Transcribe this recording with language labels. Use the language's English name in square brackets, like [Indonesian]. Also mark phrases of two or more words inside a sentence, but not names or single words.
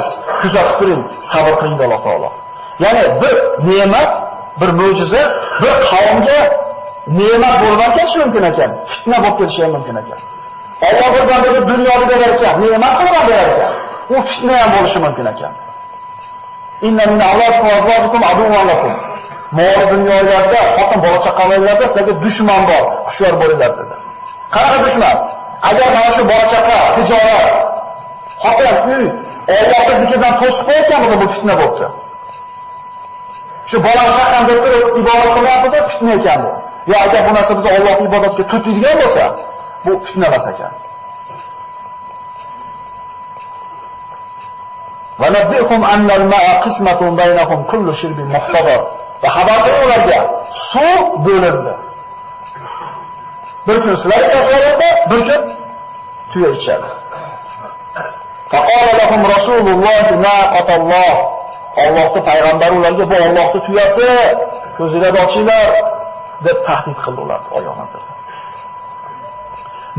[Uzbek] Kuzatib turing, sabr qiling Alloh taolo. Ya'ni bir ne'mat, bir mo'jiza bir qavmga ne'mat bo'lib kelishi mumkin ekan, fitna bo'lib kelishi ham mumkin ekan. Alloh bir bandaga dunyoni berar ekan, ne'mat qilib berar ekan. U fitna ham bo'lishi mumkin ekan. [Arabic] إن من أولادكم وأزواجكم عدوا لكم. [Uzbek] Mol dunyolarda, xotin bola chaqalarlarda sizlarga dushman bor, hushyor bo'linglar dedi. Qanaqa dushman? Agar mana shu bola chaqa, tijorat, xotin, uy Allohning zikridan to'sib qo'ygan bo'lsa bu fitna bo'ldi. Shu bola chaqani deb turib ibodat qilyapsa fitna ekan bu. Yo agar bu narsa biz Allohning ibodatiga tutadigan bo'lsa, bu fitna emas ekan. [Arabic] ونبئهم أن الماء قسمة بينهم كل شرب محتضر. [Uzbek] Va xabar qiling ularga, suv bo'lindi. Bir kun sizlar ichasizlar, bir kun tuya ichadi. [Arabic] فقال لهم رسول الله ناقة الله. [Uzbek] Allohning payg'ambari ularga bu Allohning tuyasi, ko'zinglarni ochinglar deb tahdid qildi ular oyog'ini.